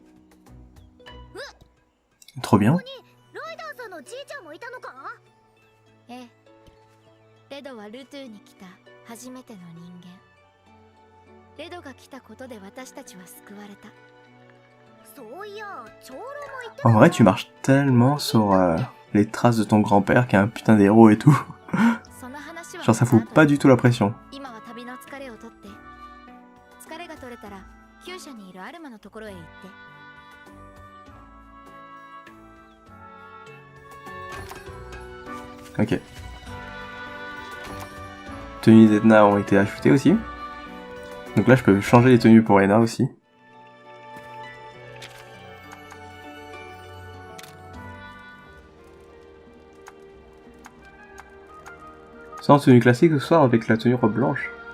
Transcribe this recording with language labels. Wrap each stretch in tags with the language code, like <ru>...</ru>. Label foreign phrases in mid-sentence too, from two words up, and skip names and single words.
<fr>Trop bien.</fr> <ja>ここにライダーさんのじいちゃんもいたのか。ええ。レドはルトゥーに来た初めての人間。レドが来たことで私たちは救われた。そういや、長老も言って</ja> <fr>En vrai, tu marches tellement sur les traces de ton grand-père qui est un putain d'héros et tout.</fr> <ja>その話は</ja> <fr>Genre ça fout pas du tout la pression.</fr> <ja>今は旅の疲れを取って、疲れが取れたら厩舎にいるアルマのところへ行って。</ja> <fr>Ok. Tenues d'Edna ont été ajoutées aussi. Donc là je peux changer les tenues pour Edna aussi. Soit en tenue classique, soit avec la tenue robe blanche.</fr>